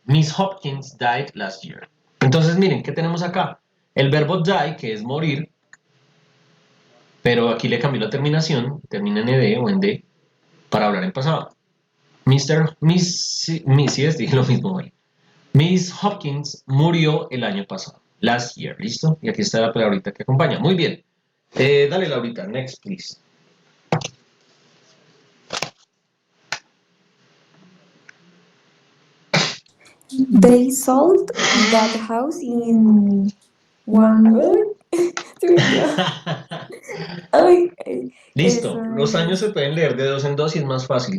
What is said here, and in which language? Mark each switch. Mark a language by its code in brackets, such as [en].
[en] Miss Hopkins died last year. [es] Entonces miren, ¿qué tenemos acá? El verbo die, que es morir, pero aquí le cambió la terminación, termina en ed o en d, para hablar en pasado. Mrs. Dije lo mismo hoy. Miss Hopkins murió el año pasado. [en] Last year, [es] ¿listo? Y aquí está la palabrita que acompaña. Muy bien. Dale, Laurita. [en] Next, please. They sold that house in one week. Ay, [es] Listo. eso Los años se pueden leer de dos en dos y es más fácil.